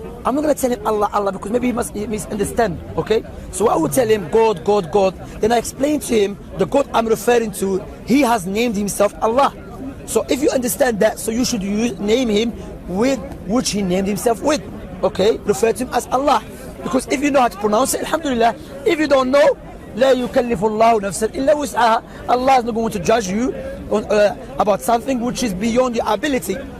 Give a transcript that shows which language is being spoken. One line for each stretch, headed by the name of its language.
English: I'm not going to tell him Allah, Allah, because maybe he misunderstand, okay? So I will tell him God, God, God. Then I explain to him the God I'm referring to, he has named himself Allah. So if you understand that, so you should name him with which he named himself with, okay? Refer to him as Allah. Because if you know how to pronounce it, alhamdulillah. If you don't know,
Arabic: لا يكلف الله نفسا إلا وسعها.
English: Allah is not going to judge you on, about something which is beyond your ability.